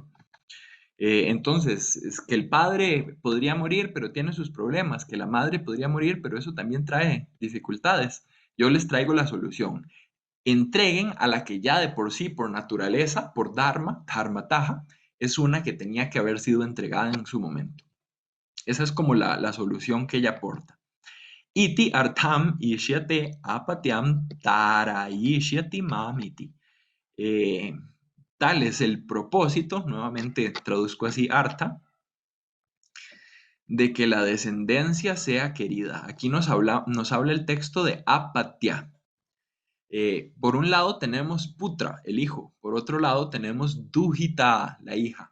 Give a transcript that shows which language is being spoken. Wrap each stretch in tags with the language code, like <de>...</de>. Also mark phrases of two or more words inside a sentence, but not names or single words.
<es>Entonces, es que el padre podría morir, pero tiene sus problemas, que la madre podría morir, pero eso también trae dificultades. Yo les traigo la solución. Entreguen a la que ya de por sí, por naturaleza, por dharma, dharmataha, es una que tenía que haber sido entregada en su momento. Esa es como la solución que ella aporta.</es> <sa>Iti artham ishyate apatyam tarayishyati mamiti.</sa> <es>Eh, Tal es el propósito, nuevamente traduzco así artha, de que la descendencia sea querida. Aquí nos habla el texto de apatya. Por un lado tenemos putra, el hijo, por otro lado tenemos duhita, la hija.</es>